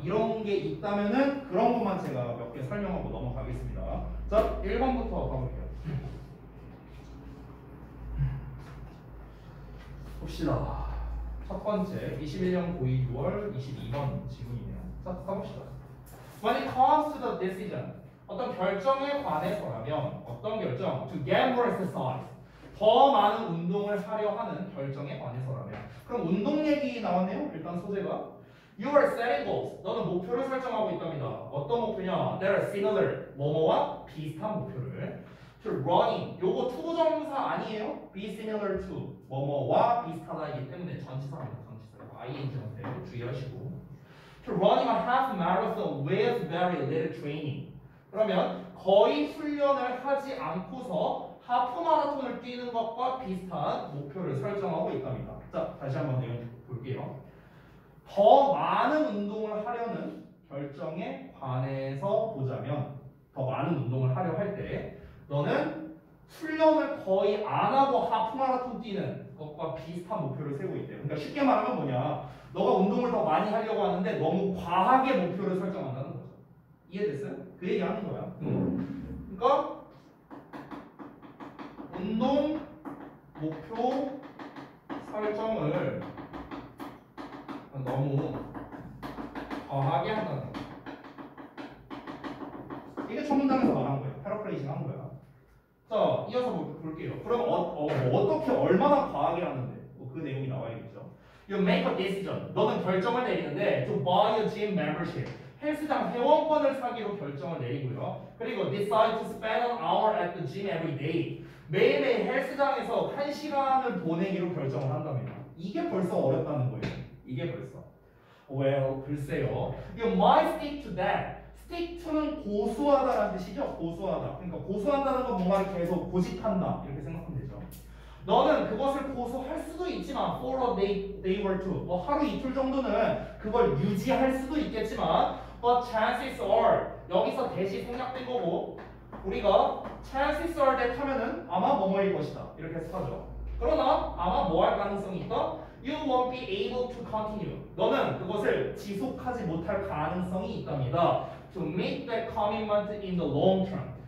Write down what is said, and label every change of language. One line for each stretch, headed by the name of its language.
Korean: 이런 게 있다면은 그런 것만 제가 몇 개 설명하고 넘어가겠습니다. 자, 1번부터 가볼게요. 봅시다. 첫 번째 21년 고2 6월 22번 지문이네요. 자, 가봅시다.
English: When it comes to the decision,
Korean: 어떤 결정에 관해서라면 어떤 결정?
English: To get more exercise.
Korean: 더 많은 운동을 하려 하는 결정에 관해서라면. 그럼 운동 얘기 나왔네요. 일단 소재가
English: You are setting goals.
Korean: 너는 목표를 설정하고 있답니다. 어떤 목표냐?
English: They are similar.
Korean: 뭐뭐와 비슷한 목표를.
English: To running.
Korean: 요거 투부정사 아니에요?
English: Be similar to.
Korean: 뭐뭐와 비슷하다이기 때문에 전치사입니다. 전치사. ing 형태 주의하시고.
English: to running a half marathon with very little training.
Korean: 그러면 거의 훈련을 하지 않고서 하프 마라톤을 뛰는 것과 비슷한 목표를 설정하고 있답니다. 자, 다시 한번 내용 볼게요. 더 많은 운동을 하려는 결정에 관해서 보자면, 더 많은 운동을 하려 할 때 너는 훈련을 거의 안 하고 하프 마라톤 뛰는 것과 비슷한 목표를 세우고 있대요. 그러니까 쉽게 말하면 뭐냐, 너가 운동을 더 많이 하려고 하는데 너무 과하게 목표를 설정한다는 거죠. 이해됐어요? 그 얘기 하는 거야. 그러니까 운동 목표 설정을 너무 과하게 한다는 거야. 이게 첫 문장에서 말한 거예요. 패러프레이징 한 거야. 자, 이어서 볼게요. 그럼 어떻게 얼마나 과하게 하는데? 그 내용이 나와야겠죠.
English: You make a decision.
Korean: 너는 결정을 내리는데
English: to buy a gym membership.
Korean: 헬스장 회원권을 사기로 결정을 내리고요.
English: 그리고 decide to spend an hour at the gym every day.
Korean: 매일매일 헬스장에서 1시간을 보내기로 결정을 한답니다. 이게 벌써 어렵다는 거예요. 이게 벌써.
English: Well,
Korean: 글쎄요.
English: You might stick to that.
Korean: stick to는 고수하다라는 뜻이죠. 고수하다. 그러니까 고수한다는 건 뭔가를 계속 고집한다. 이렇게 생각하면 되죠. 너는 그것을 고수할 수도 있지만
English: for a day or two.
Korean: 뭐 하루 이틀 정도는 그걸 유지할 수도 있겠지만
English: but chances are
Korean: 여기서 대시 생략된 거고 우리가 chances are that 하면은 아마 뭐뭐일 것이다. 이렇게 해서 하죠. 그러나 아마 뭐 할 가능성이 있다?
English: You won't be able to continue.
Korean: 너는 그것을 지속하지 못할 가능성이 있답니다.
English: To meet that commitment in the long term.